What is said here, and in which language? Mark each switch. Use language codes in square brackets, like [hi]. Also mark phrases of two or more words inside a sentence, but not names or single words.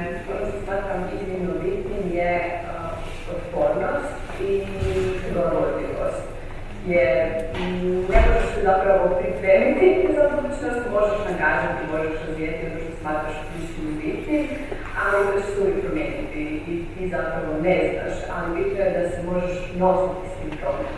[sl] To, kar se smatram izjemno bitnim, je odpornost in dovoljivost. [hr] Jer ne možeš se zapravo pripremiti za budućnost, možeš nagađati, možeš razvijeti ono što smatraš ključnim bitnim, ali možeš se uvijek promijeniti i ti zapravo ne znaš, ali bitno je da se možeš nositi s tim promjenama.